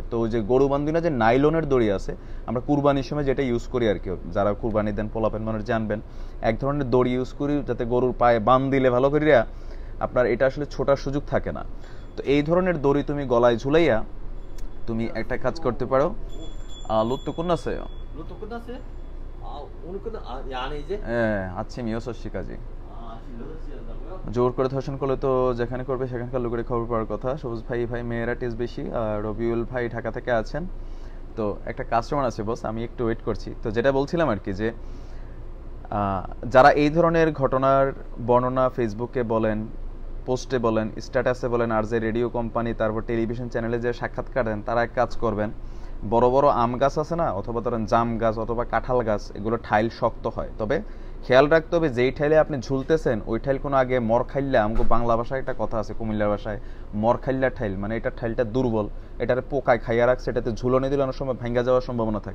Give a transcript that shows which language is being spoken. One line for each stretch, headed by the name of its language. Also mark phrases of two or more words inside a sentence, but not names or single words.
Bangla: তো ওই যে গরু বান্ধুনা যে নাইলনের দড়ি আছে, আমরা কুরবানির সময় যেটা ইউজ করি আর কি, যারা কুরবানি দেন পোলাপেন মানুষ জানবেন, এক ধরনের দড়ি ইউজ করি যাতে গরুর পায়ে বান দিলে ভালো করিয়া আপনার এটা আসলে ছোটার সুযোগ থাকে না। তো এই ধরনের দড়ি তুমি গলায় ঝুলাইয়া তুমি একটা কাজ করতে পারো। লুত্তু কোন আছে
Korean: 로또 끝났어요? 아 오늘 끝나 안에 이제? আচ্ছা মিও সশিকাজি 지금 6시 한다고요?
Bangla: জোর করে ধর্ষণ করলে তো যেখানে করবে সেখানকার লোকের খবর পাওয়ার কথা। সবুজ ভাই মেয়েরা টেস্ট বেশি, আর রবিউল ভাই ঢাকা থেকে আছেন। তো একটা কাস্টমার আছে বস, আমি একটু ওয়েট করছি। তো যেটা বলছিলাম আর কি, যে যারা এই ধরনের ঘটনার বর্ণনা ফেসবুকে বলেন, পোস্টে বলেন, স্ট্যাটাসে বলেন, আর যে রেডিও কোম্পানি তারপর টেলিভিশন চ্যানেলে যে সাক্ষাৎকার দেন, তারা এক কাজ করবেন, বড় বড় আম গাছ আছে না, অথবা ধরেন জাম গাছ অথবা কাঁঠাল গাছ, এগুলো ঠাইল শক্ত হয়, তবে খেয়াল রাখতে হবে যেই ঠাইলে আপনি ঝুলতেছেন ওই ঠাইল কোনো আগে মরখাইল্লা, আমাকে বাংলা ভাষায় একটা কথা আছে, কুমিল্লার ভাষায় মরখাইল্লা ঠাইল, মানে এটা ঠাইলটা দুর্বল, এটারে পোকায় খাইয়া রাখছে, এটাতে ঝুলনে দিলে অনেক সময় ভেঙে যাওয়ার সম্ভাবনা থাকে।